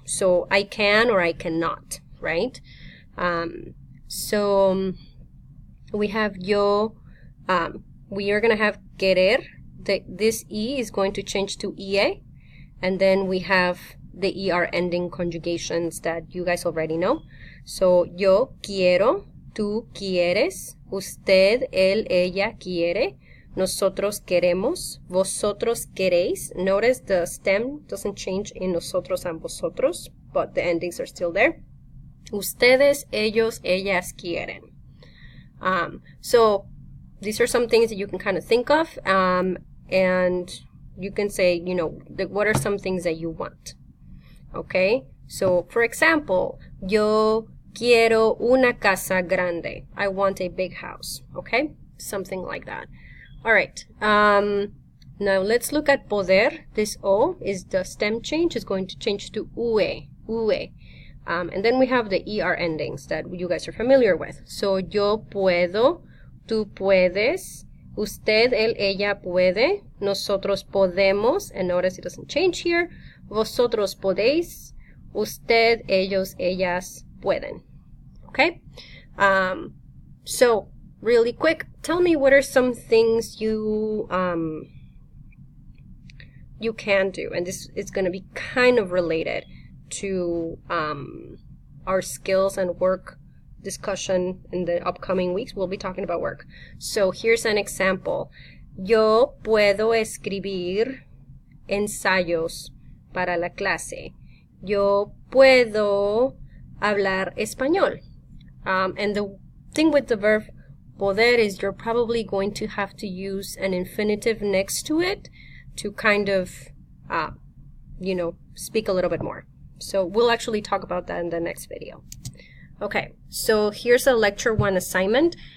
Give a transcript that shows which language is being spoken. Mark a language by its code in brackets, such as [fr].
[en] So I can or I cannot, right? So we have yo, we are going to have querer. This E is going to change to IE, and then we have the ER ending conjugations that you guys already know. [es] So yo quiero, tú quieres, usted, él, ella quiere, nosotros queremos, vosotros queréis. [en] Notice the stem doesn't change in nosotros and vosotros, but the endings are still there. [es] Ustedes, ellos, ellas quieren. [en] So these are some things that you can kind of think of, and you can say, what are some things that you want? Okay, so for example, [es] yo quiero una casa grande. [en] I want a big house. Okay, something like that. All right, now let's look at poder. This O is the stem change. It's going to change to ue, ue. And then we have the ER endings that you guys are familiar with. [es] So yo puedo, tú puedes, usted, él, ella puede, nosotros podemos, [en] and notice it doesn't change here. [es] Vosotros podéis, usted, ellos, ellas pueden. [en] Okay? So, really quick, tell me what are some things you can do. And this is going to be kind of related to our skills and work discussion in the upcoming weeks. We'll be talking about work. So, here's an example. [es] Yo puedo escribir ensayos para la clase. Yo puedo hablar español. [en] And the thing with the verb poder is you're probably going to have to use an infinitive next to it to kind of, speak a little bit more. So we'll actually talk about that in the next video. Okay, so here's a lecture 1 assignment.